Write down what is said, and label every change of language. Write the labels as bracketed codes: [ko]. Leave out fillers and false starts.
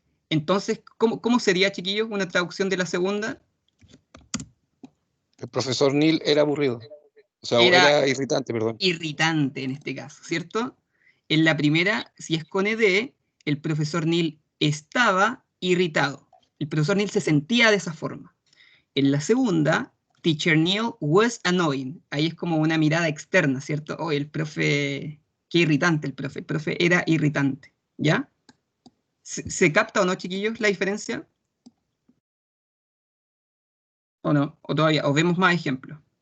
[es] Entonces, ¿cómo sería, chiquillos, una traducción de la segunda? El profesor Neil era aburrido. O sea, era irritante, perdón. Irritante en este caso, ¿cierto? En la primera, si es con ed, el profesor Neil estaba irritado. El profesor Neil se sentía de esa forma. En la segunda, [en] Teacher Neil was annoying. [es] Ahí es como una mirada externa, ¿cierto? Oh, el profe, qué irritante el profe. El profe era irritante, ¿ya? ¿Se capta o no, chiquillos, la diferencia? ¿O no? ¿O todavía? ¿O vemos más ejemplos?